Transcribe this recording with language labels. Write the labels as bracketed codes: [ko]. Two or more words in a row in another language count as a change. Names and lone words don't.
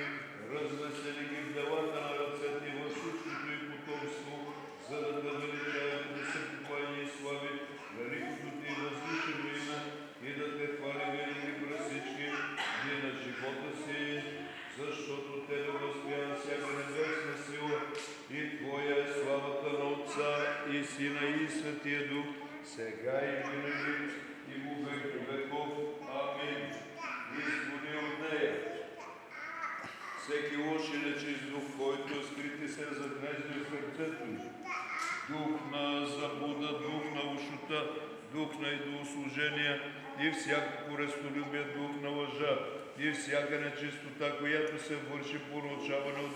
[bg] Развесели ги в делата на ръцете и във всичкото и потомство, за да те величаят да се покланя и слави великото Ти възвишено име и да Те хвали винаги през всички дни на живота си, защото Тебе възстоява всяка небесна сила и Твоя е славата на Отца и Сина и Светия Дух, сега и винаги и [cu] во веки веков. [bg] Амин. Изгони от нея всеки лош и нечист дух, който скрити се за гнезди в сърцето й. Дух на заблуда, дух на лошота, дух на идолослужение и всяко корестолюбие дух на лъжа, и всяка нечистота, която се върши по научаване от